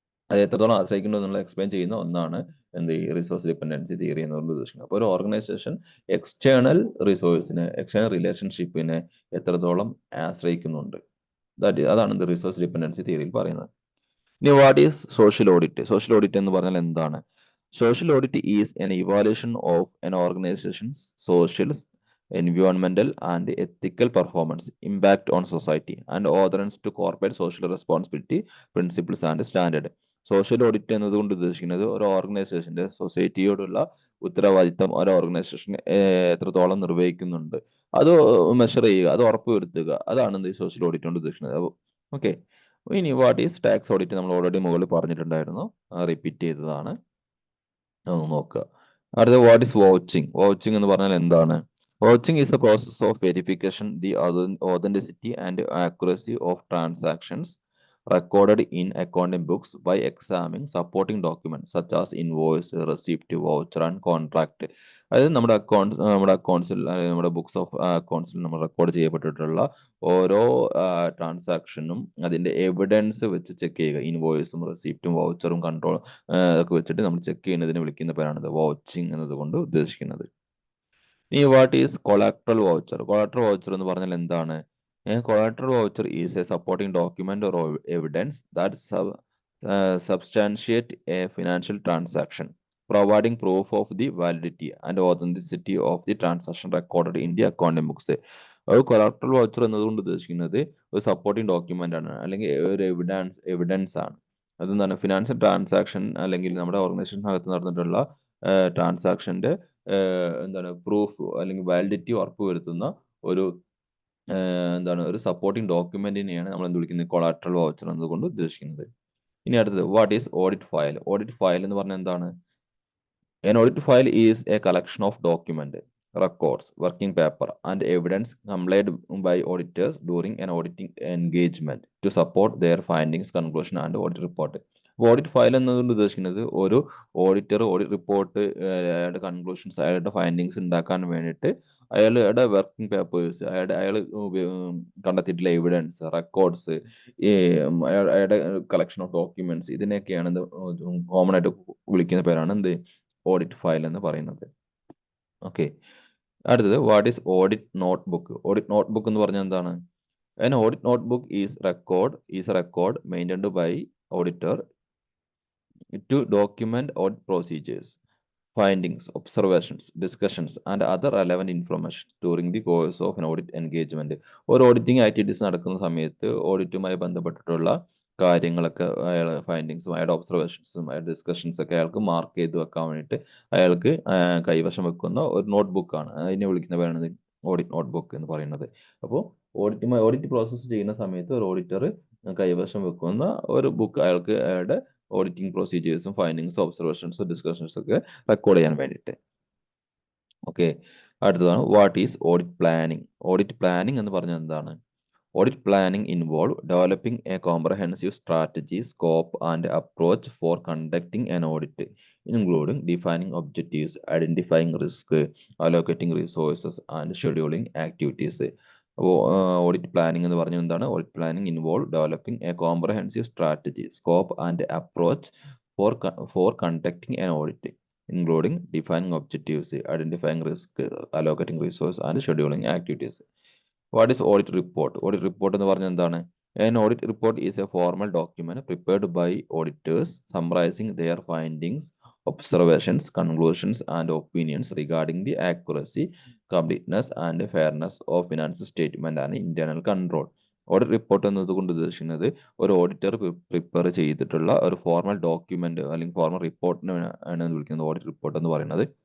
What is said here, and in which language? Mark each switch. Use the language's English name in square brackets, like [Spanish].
[Malayalam] അത് എത്രത്തോളം ആശ്രയിക്കുന്നു എന്നുള്ളത് എക്സ്പ്ലെയിൻ ചെയ്യുന്ന ഒന്നാണ് ഈ റിസോഴ്സ് ഡിപ്പെൻഡൻസി തിയറി എന്നുള്ളത് ഉദ്ദേശിക്കുന്നത്. അപ്പോൾ ഒരു ഓർഗനൈസേഷൻ എക്സ്റ്റേണൽ റിസോഴ്സിനെ, എക്സ്റ്റേണൽ റിലേഷൻഷിപ്പിനെ എത്രത്തോളം ആശ്രയിക്കുന്നുണ്ട്, അതാണ് റിസോഴ്സ് ഡിപ്പെൻഡൻസി തിയറിയിൽ പറയുന്നത്. ഇനി [English] What is social audit? [Malayalam] Social audit എന്ന് പറഞ്ഞാൽ എന്താണ്? [English] Social audit is an evaluation of an organization's social, environmental, and ethical performance, impact on society, and adherence to corporate social responsibility principles and standard. [Malayalam] Social audit എന്നതുകൊണ്ട് ഉദ്ദേശിക്കുന്നത് ഒരു ഓർഗനൈസേഷന്റെ സൊസൈറ്റിയോടുള്ള ഉത്തരവാദിത്തം ഒരു organisation എത്രത്തോളം നിർവഹിക്കുന്നുണ്ട് അത് മെഷർ ചെയ്യുക, അത് ഉറപ്പുവരുത്തുക, അതാണ് സോഷ്യൽ ഓഡിറ്റ് കൊണ്ട് ഉദ്ദേശിക്കുന്നത്. ഓക്കെ, ഇനി [English] What is tax audit? [Malayalam] നമ്മൾ ഓൾറെഡി മുകളിൽ പറഞ്ഞിട്ടുണ്ടായിരുന്നു, റിപ്പീറ്റ് ചെയ്തതാണ്, നോക്കുക. അടുത്ത [English] What is vouching? [Malayalam] വൗച്ചിങ് എന്ന് പറഞ്ഞാൽ എന്താണ്? [English] Vouching is a process of verification the authenticity and accuracy of transactions recorded in accounting books by examining supporting documents such as invoice, receipt, voucher and contract. [Malayalam] അതായത് നമ്മുടെ അക്കൗണ്ട്സിൽ, നമ്മുടെ books of അക്കൗണ്ട്സിൽ നമ്മൾ record ചെയ്യപ്പെട്ടിട്ടുള്ള ഓരോ ട്രാൻസാക്ഷനും അതിന്റെ evidence വെച്ച് check ചെയ്യുക. ഇൻവോയ്സും റെസിപ്റ്റും വൗച്ചറും control ഒക്കെ വെച്ചിട്ട് നമ്മൾ ചെക്ക് ചെയ്യുന്നതിന് വിളിക്കുന്ന പേരാണ് വൗച്ചിങ് എന്നതുകൊണ്ട് ഉദ്ദേശിക്കുന്നത്. ഇനി [English] What is collateral voucher? [Malayalam] Collateral voucher എന്ന് പറഞ്ഞാൽ എന്താണ്? [English] Collateral voucher is a supporting document or evidence that substantiate a financial transaction, providing proof of the validity and authenticity of the transaction recorded in the accounting books. [Malayalam] ഒരു collateral voucher എന്നതുകൊണ്ട് ഉദ്ദേശിക്കുന്നത് ഒരു supporting document ആണ്, അല്ലെങ്കിൽ ഒരു evidence ആണ്. അതെന്താണ്? Financial transaction അല്ലെങ്കിൽ നമ്മുടെ ഓർഗനൈസേഷനകത്ത് നടന്നിട്ടുള്ള ട്രാൻസാക്ഷന്റെ എന്താണ് പ്രൂഫ് അല്ലെങ്കിൽ വാലിഡിറ്റി ഉറപ്പുവരുത്തുന്ന ഒരു ഒരു സപ്പോർട്ടിംഗ് ഡോക്യുമെന്റിനെയാണ് നമ്മൾ എന്ത് വിളിക്കുന്നത്? കൊളാട്രൽ വൗച്ചർ എന്നതുകൊണ്ട് ഉദ്ദേശിക്കുന്നത്. ഇനി അടുത്തത് [English] What is audit file? [Malayalam] Audit file എന്ന് പറഞ്ഞാൽ എന്താണ്? [English] An audit file is a collection of documents, records, working paper, and evidence compiled by auditors during an auditing engagement to support their findings, conclusion, and audit report. [Malayalam] Audit file എന്നതുകൊണ്ട് ഉദ്ദേശിക്കുന്നത് ഒരു auditor audit report, അയാളുടെ conclusions, അയാളുടെ findings ഉണ്ടാക്കാൻ വേണ്ടിയിട്ട് അയാളുടെ working papers, അയാൾ കണ്ടെത്തിയിട്ടുള്ള evidence, records, അയാളുടെ കളക്ഷൻ ഓഫ് ഡോക്യുമെന്റ്സ്, ഇതിനെയൊക്കെയാണ് കോമൺ ആയിട്ട് വിളിക്കുന്ന പേരാണ് ഓഡിറ്റ് ഫയൽ എന്ന് പറയുന്നത്. ഓക്കെ, അടുത്തത് [English] What is audit note book? [Malayalam] Audit note book എന്ന് പറഞ്ഞാൽ എന്താണ്? [English] An audit notebook is a record maintained by auditor to document audit procedures, findings, observations, discussions, and other relevant information during the course of an audit engagement. [Malayalam] ഒരു auditing activities നടക്കുന്ന സമയത്ത് ഓഡിറ്റുമായി ബന്ധപ്പെട്ടിട്ടുള്ള കാര്യങ്ങളൊക്കെ അയാളുടെ ഫൈൻഡിങ്സും അയാളുടെ ഒബ്സർവേഷൻസും അയാളുടെ ഡിസ്കഷൻസ് ഒക്കെ അയാൾക്ക് മാർക്ക് ചെയ്ത് വെക്കാൻ വേണ്ടിയിട്ട് അയാൾക്ക് കൈവശം വെക്കുന്ന ഒരു നോട്ട് ബുക്കാണ്. അതിനെ വിളിക്കുന്ന പേരാണ് ഓഡിറ്റ് നോട്ട് ബുക്ക് എന്ന് പറയുന്നത്. അപ്പോൾ ഓഡിറ്റ് പ്രോസസ്സ് ചെയ്യുന്ന സമയത്ത് ഒരു ഓഡിറ്റർ കൈവശം വെക്കുന്ന ഒരു ബുക്ക് അയാൾക്ക് അയാളുടെ ഓഡിറ്റിംഗ് പ്രൊസീജിയേഴ്സും ഫൈൻഡിങ്സും ഒബ്സർവേഷൻസും ഡിസ്കഷൻസും ഒക്കെ റെക്കോർഡ് ചെയ്യാൻ വേണ്ടിയിട്ട്. ഓക്കെ, അടുത്തതാണ് [English] What is audit planning. [Malayalam] Audit planning എന്ന് പറഞ്ഞാൽ എന്താണ്? [English] Audit planning involve developing a comprehensive strategy, scope, and approach for conducting an audit, including defining objectives, identifying risk, allocating resources, and scheduling activities. [Malayalam] Audit planning എന്ന് പറഞ്ഞാൽ എന്താണ്? [English] Audit planning involve developing a comprehensive strategy, scope, and approach for conducting an audit, including defining objectives, identifying risk, allocating resources, and scheduling activities. What is audit report? [Malayalam] Audit report എന്ന് പറഞ്ഞാൽ എന്താണ്? [English] An audit report is a formal document prepared by auditors summarizing their findings, observations, conclusions, and opinions regarding the accuracy, completeness, and fairness of financial statement and internal control. [Malayalam] Audit report എന്നതുകൊണ്ട് ഉദ്ദേശിക്കുന്നത് ഒരു auditor prepare ചെയ്തിട്ടുള്ള ഒരു formal document അല്ലെങ്കിൽ formal റിപ്പോർട്ടിനെ ആണ് വിളിക്കുന്നത് audit report എന്ന് പറയുന്നത്.